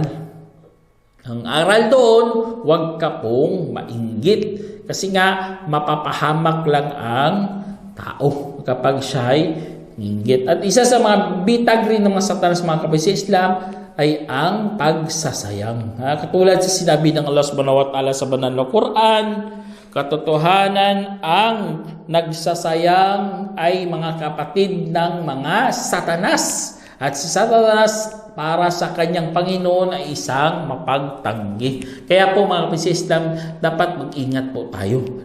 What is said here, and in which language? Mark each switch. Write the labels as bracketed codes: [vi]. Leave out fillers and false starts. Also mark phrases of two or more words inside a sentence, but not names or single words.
[tl] Ang aral doon, huwag ka pong mainggit. Kasi nga, mapapahamak lang ang tao kapag siya'y inggit. At isa sa mga bitag rin ng mga Satanas mga kapatid sa Islam ay ang pagsasayang. Katulad sa sinabi ng Allah [ar] سبحانه وتعالى [tl] sa banal na Quran, katotohanan ang nagsasayang ay mga kapatid ng mga Satanas. At si Satanas para sa kanyang Panginoon ay isang mapagtanggi. Kaya po mga kapatid sa Islam, dapat mag-ingat po tayo.